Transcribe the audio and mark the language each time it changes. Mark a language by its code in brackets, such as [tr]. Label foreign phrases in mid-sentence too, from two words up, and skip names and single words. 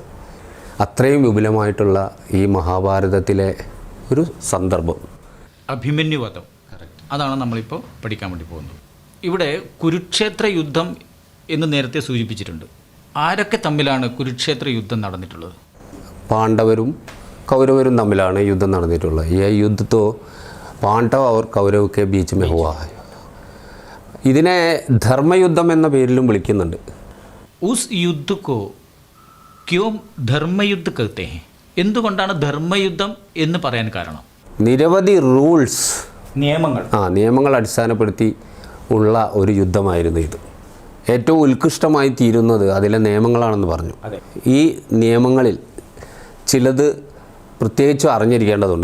[ml] അത്രയും വിപുലമായിട്ടുള്ള ഈ മഹാഭാരതത്തിലെ ഒരു സന്ദർഭം അഭിമന്യുവധം, അതാണ് നമ്മളിപ്പോൾ പഠിക്കാൻ വേണ്ടി പോകുന്നത്. ഇവിടെ കുരുക്ഷേത്ര യുദ്ധം എന്ന് നേരത്തെ സൂചിപ്പിച്ചിട്ടുണ്ട്. ആരൊക്കെ തമ്മിലാണ് കുരുക്ഷേത്ര യുദ്ധം നടന്നിട്ടുള്ളത്? പാണ്ഡവരും കൗരവരും തമ്മിലാണ് യുദ്ധം നടന്നിട്ടുള്ളത്. [hi] ഈ युद्ध तो പാണ്ഡവ और കൗരവ് के बीच में हुआ है. [ml] ഇതിനെ ധർമ്മയുദ്ധം എന്ന പേരിലും വിളിക്കുന്നുണ്ട്. [hi] उस युद्ध को क्यों धर्मयुद्ध कहते हैं? [ml] എന്തുകൊണ്ടാണ് ധർമ്മയുദ്ധം എന്ന് പറയാൻ കാരണം? നിരവധി റൂൾസ് നിയമങ്ങൾ അടിസ്ഥാനപ്പെടുത്തി ഉള്ള ഒരു യുദ്ധമായിരുന്നു ഇത്. ഏറ്റവും ഉത്കൃഷ്ടമായി തീരുന്നത് അതിലെ നിയമങ്ങളാണെന്ന് പറഞ്ഞു. ഈ നിയമങ്ങളിൽ ചിലത് പ്രത്യേകിച്ചും അറിഞ്ഞിരിക്കേണ്ടതുണ്ട്.